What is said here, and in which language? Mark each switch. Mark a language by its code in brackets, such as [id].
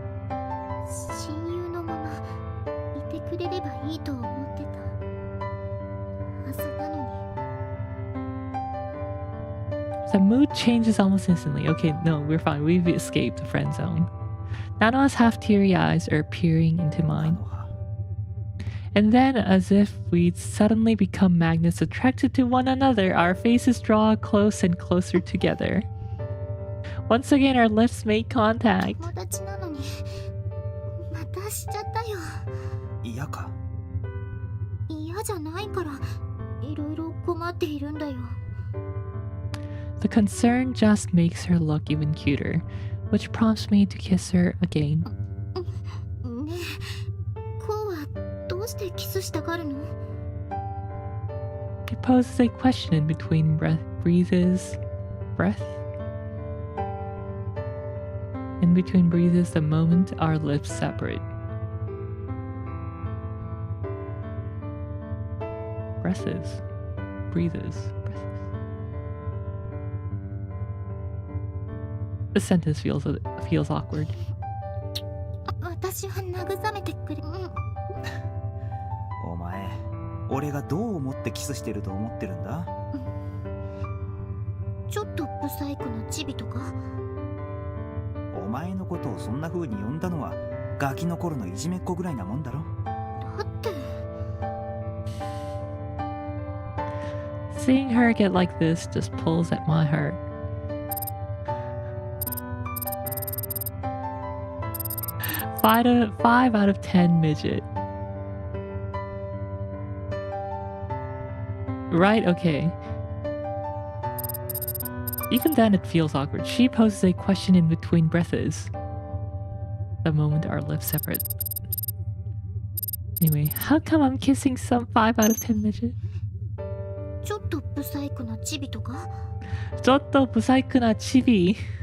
[ja] 親友のままいてくれればいいと思ってたはずなのに。 [en] The mood changes almost instantly. Okay, no, we're fine. We've escaped the friend zone. Nanoha's half teary eyes are peering into mine. And then, as if we'd suddenly become magnets attracted to one another, our faces draw close and closer together. Once again, our lips make contact. [ja] 友達なのにまたしちゃったよ。嫌か？嫌じゃないからいろいろ困っているんだよ。 [en] The concern just makes her look even cuter, which prompts me to kiss her again. [ja] ねえ、こうはどうしてキスしたがるの？ [en] He poses a question in between breathes. In between breathes the moment our lips separate. Breathes. The sentence feels awkward. [ja] 私は慰めてくれ。お前、俺がどう思ってキスしてると思ってるんだ？ちょっとブサイクなチビとか？お前のことをそんな風に呼んだのはガキの頃のいじめっ子ぐらいなもんだろ。だって。 [en] Seeing her get like this just pulls at my heart. Five out of 10 midget. Right, okay. Even then it feels awkward. She poses a question in between breaths. The moment our lips separate. Anyway, how come I'm kissing some 5 out of 10 midget? [ja] ちょっとブサイクなチビとか？ちょっとブサイクなチビ。